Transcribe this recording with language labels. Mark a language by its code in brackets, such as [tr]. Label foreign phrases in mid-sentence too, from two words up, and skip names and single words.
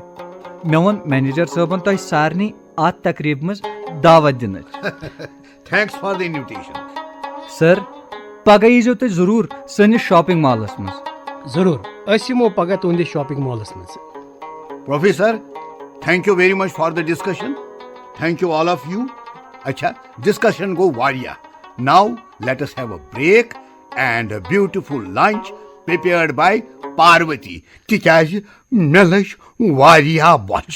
[ks] مےٚ ووٚن مینیجر صٲبن تۄہہِ سارنٕے اتھ تقریٖبہِ منٛز دعوت دِنٕچ. [en] thanks for the invitation. [ks] سر، پگہہ ییٖزیو تُہۍ ضروٗر سٲنِس [en] shopping mall [ks] منٛز. ضروٗر، أسۍ یِمو پگہہ تُہنٛدِس [en] shopping mall [ks] منٛز. پروفیسر، [en] thank you very much for the discussion. thank you all of you. [ks] اچھا، ڈسکشن گو واریاہ. [en] now let us have a break and a beautiful lunch prepared by پاروتی. [ks] تِکیازِ مےٚ لٔج واریاہ بۄچھِ.